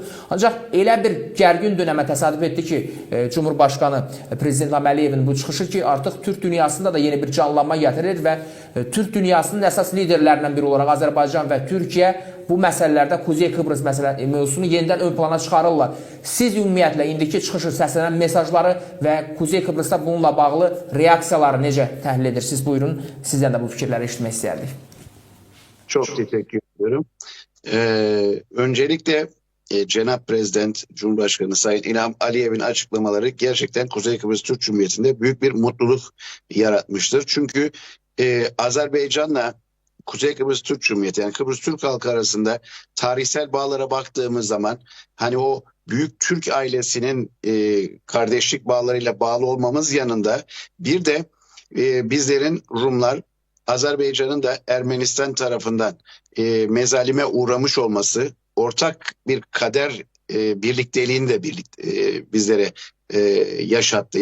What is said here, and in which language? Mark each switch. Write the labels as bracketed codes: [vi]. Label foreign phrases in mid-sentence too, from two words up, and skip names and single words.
[az] Ancaq elə bir gərgin dönəmə təsadüf etdi ki, Cumhurbaşqanı Prezident İlham Əliyevin bu çıxışı ki, artıq Türk dünyasında da yeni bir canlanma gətirir və Türk dünyasının əsas liderlərindən biri olaraq Azərbaycan və Türkiyə bu məsələlərdə Kuzey Kıbrıs mövzusunu yenidən ön plana çıxarırlar. Siz ümumiyyətlə indiki çıxışı, səslənən mesajları və Kuzey Kıbrısda bununla bağlı reaksiyaları necə təhlil edirsiniz? Buyurun, sizdən də bu fikirləri eşitmək istəyərdik. [tr] Çok teşekkür ediyorum. Öncelikle Cenab Prezident Cumhurbaşkanı Sayın İlham Aliyev'in açıklamaları gerçekten Kuzey Kıbrıs Türk Cumhuriyeti'nde büyük bir mutluluk yaratmıştır. Çünkü Azerbaycan'la Kuzey Kıbrıs Türk Cumhuriyeti, yani Kıbrıs Türk halkı arasında tarihsel bağlara baktığımız zaman hani o büyük Türk ailesinin kardeşlik bağlarıyla bağlı olmamız yanında bir de bizlerin Rumlar, Azerbaycan'ın da Ermenistan tarafından mezalime uğramış olması ortak bir kader birlikteliğini de bizlere yaşattı.